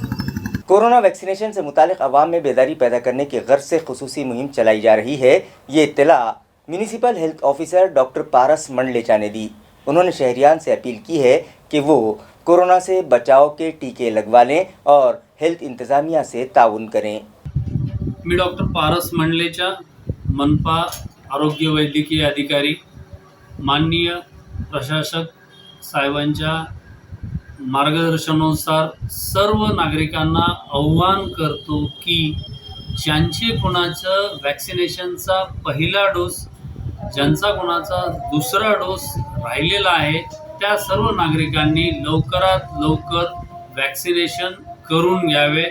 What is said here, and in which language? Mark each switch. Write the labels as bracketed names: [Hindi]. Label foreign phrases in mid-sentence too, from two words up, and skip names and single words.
[Urdu] کورونا ویکسینیشن سے متعلق عوام میں بیداری پیدا کرنے کی غرض سے خصوصی مہم چلائی جا رہی ہے، یہ اطلاع میونسپل ہیلتھ آفیسر ڈاکٹر پارس منڈلیچا نے دی۔ انہوں نے شہریان سے اپیل کی ہے کہ وہ کورونا سے بچاؤ کے ٹیکے لگوا لیں اور ہیلتھ انتظامیہ سے تعاون کریں۔ [Marathi] मी डॉक्टर पारस मंडलेचा, मनपा आरोग्य वैद्यकीय अधिकारी, माननीय प्रशासक साहेबांच्या मार्गदर्शनानुसार सर्व नागरिकांना आव्हान करतो की ज्यांचे कोणाचं वॅक्सिनेशनचा पहिला डोस, ज्यांचा कोणाचा दुसरा डोस राहिलेला आहे त्या सर्व नागरिकांनी लवकरात लवकर वॅक्सिनेशन करून घ्यावे।